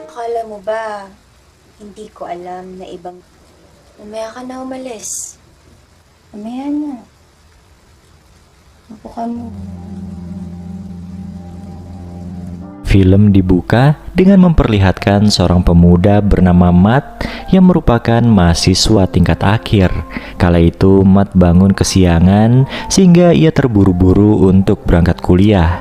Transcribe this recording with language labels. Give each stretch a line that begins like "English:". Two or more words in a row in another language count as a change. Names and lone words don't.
Filipino: Alam mo ba, hindi ko alam na ibang... Mamaya ka na umalis. Mamaya na. Upo ka mo.
Indonesian: Film dibuka dengan memperlihatkan seorang pemuda bernama Matt yang merupakan mahasiswa tingkat akhir. Kala itu Matt bangun kesiangan sehingga ia terburu-buru untuk berangkat kuliah.